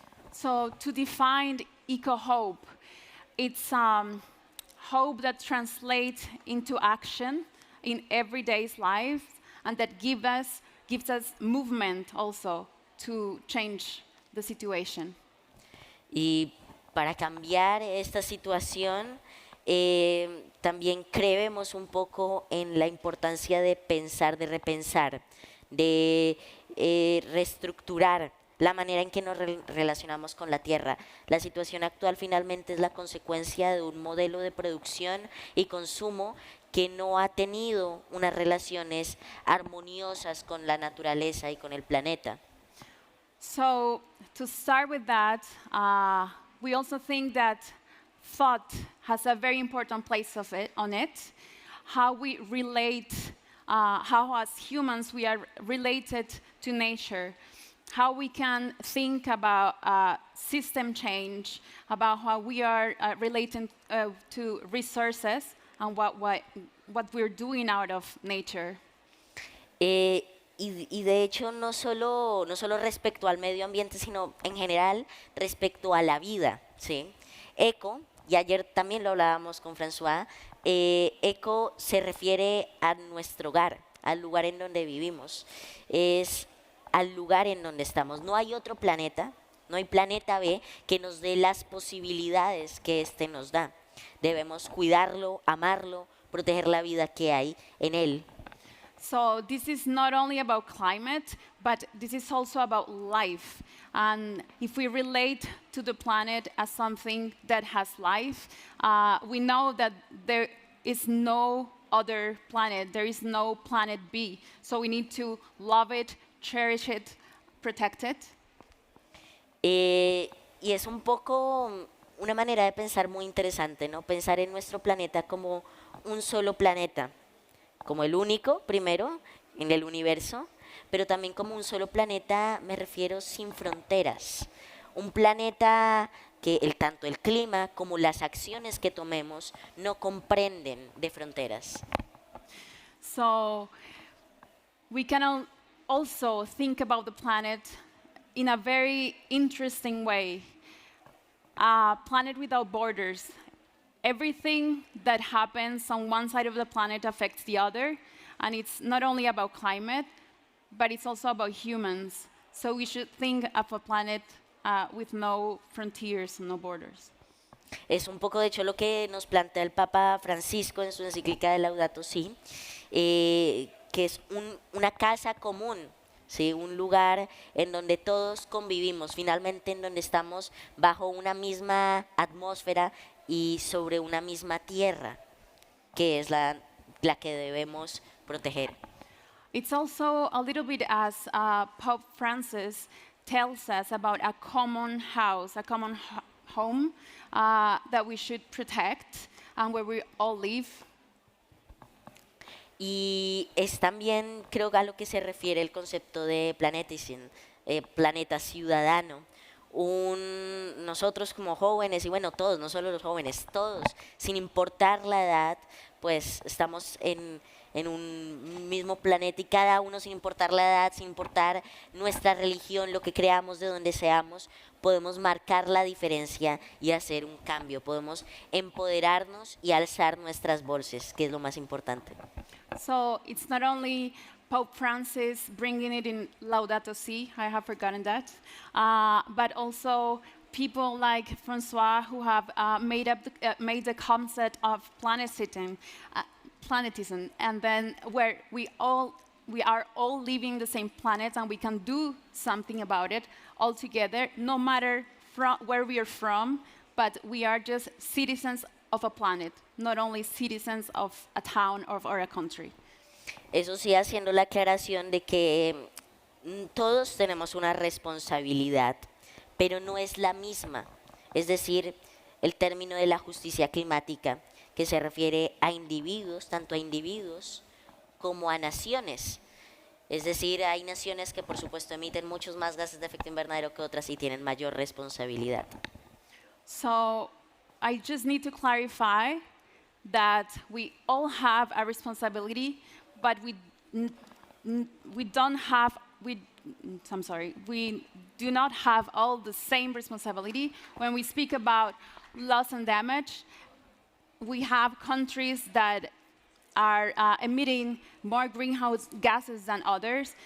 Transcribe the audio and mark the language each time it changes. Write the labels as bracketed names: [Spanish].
[English] So to define eco-hope, it's hope that translates into action in everyday's life and that gives us movement also to change the situation. [Spanish] Y para cambiar esta situación, también creemos un poco en la importancia de pensar, de repensar, de reestructurar la manera en que nos relacionamos con la tierra. La situación actual finalmente es la consecuencia de un modelo de producción y consumo que no ha tenido unas relaciones armoniosas con la naturaleza y con el planeta. [English] So to start with that, we also think that thought has a very important place on it. How we relate, how as humans we are related to nature. How we can think about system change, about how we are relating to resources and what we're doing out of nature. [Spanish] Y de hecho no solo respecto al medio ambiente, sino en general respecto a la vida, ¿sí? Eco, y ayer también lo hablábamos con François, eco se refiere a nuestro hogar, al lugar en donde vivimos, es al lugar en donde estamos. No hay otro planeta, no hay planeta B que nos dé las posibilidades que este nos da. Debemos cuidarlo, amarlo, proteger la vida que hay en él. [English] So this is not only about climate, but this is also about life. And if we relate to the planet as something that has life, we know that there is no other planet. There is no planet B. So we need to love it, cherish it, protect it. [Spanish] Y es un poco una manera de pensar muy interesante, ¿no? Pensar en nuestro planeta como un solo planeta, como el único, primero, en el universo, pero también como un solo planeta, me refiero sin fronteras. Un planeta que tanto el clima como las acciones que tomemos no comprenden de fronteras. [English] So we can also think about the planet in a very interesting way. A planet without borders. Everything that happens on one side of the planet affects the other, and it's not only about climate, but it's also about humans. So we should think of a planet with no frontiers, no borders. [Spanish] Es un poco, de hecho, lo que nos plantea el Papa Francisco en su encíclica de Laudato Si, que es una casa común, ¿sí? Un lugar en donde todos convivimos, finalmente en donde estamos bajo una misma atmósfera y sobre una misma tierra, que es la que debemos proteger. [English] It's also a little bit as Pope Francis tells us about a common house, a common home that we should protect and where we all live. [Spanish] Y es también, creo, a lo que se refiere el concepto de planeta ciudadano. Nosotros como jóvenes, y bueno, todos, no solo los jóvenes, todos, sin importar la edad, pues estamos en un mismo planeta y cada uno, sin importar la edad, sin importar nuestra religión, lo que creamos, de donde seamos, podemos marcar la diferencia y hacer un cambio. Podemos empoderarnos y alzar nuestras voces, que es lo más importante. [English] So it's not only Pope Francis bringing it in Laudato Si, I have forgotten that, but also people like François who have made the concept of planetism, and then where we are all living the same planet and we can do something about it all together, no matter where we are from, but we are just citizens of a planet, not only citizens of a town or a country. [Spanish] Eso sí, haciendo la aclaración de que todos tenemos una responsabilidad, pero no es la misma. Es decir, el término de la justicia climática, que se refiere a individuos, tanto a individuos como a naciones. Es decir, hay naciones que por supuesto emiten muchos más gases de efecto invernadero que otras y tienen mayor responsabilidad. [English] So I just need to clarify that we all have a responsibility, but we do not have all the same responsibility. When we speak about loss and damage, we have countries that are emitting more greenhouse gases than others.